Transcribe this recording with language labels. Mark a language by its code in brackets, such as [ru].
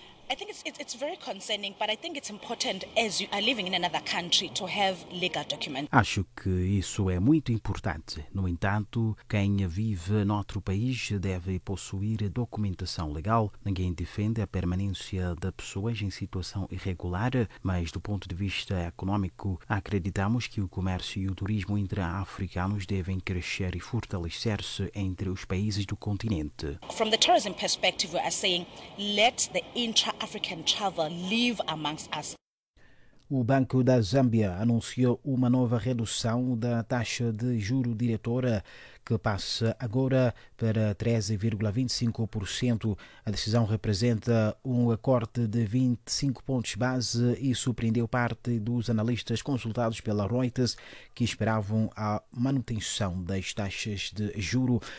[en] I think it's very concerning, but I think it's important as you are living in another country to have legal documents. [pt] Acho que isso é muito importante. No entanto, quem vive noutro país deve possuir documentação legal. Ninguém defende a permanência de pessoas em situação irregular, mas do ponto de vista económico, acreditamos que o comércio e o turismo intra-africanos devem crescer e fortalecer-se entre os países do continente. [en] From the tourism perspective, we are saying let the African travel live amongst us. [pt] O Banco da Zâmbia anunciou uma nova redução da taxa de juro diretora, que passa agora para 13,25%. A decisão representa um corte de 25 pontos base e surpreendeu parte dos analistas consultados pela Reuters, que esperavam a manutenção das taxas de juro.